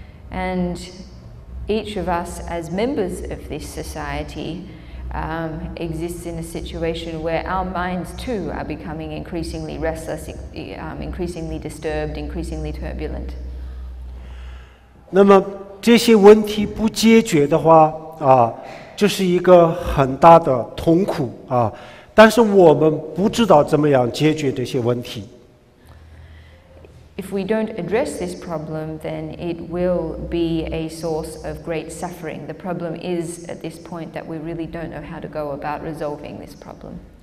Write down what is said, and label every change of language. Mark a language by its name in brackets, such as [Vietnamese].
[English] And each of us as members of this society exists in a situation where our minds too are becoming increasingly restless, increasingly disturbed, increasingly turbulent. [Chinese] 那么这些问题不解决的话就是一个很大的痛苦但是我们不知道怎么样解决这些问题。 [English] If we don't address this problem, then it will be a source of great suffering. The problem is at this point that we really don't know how to go about resolving this problem.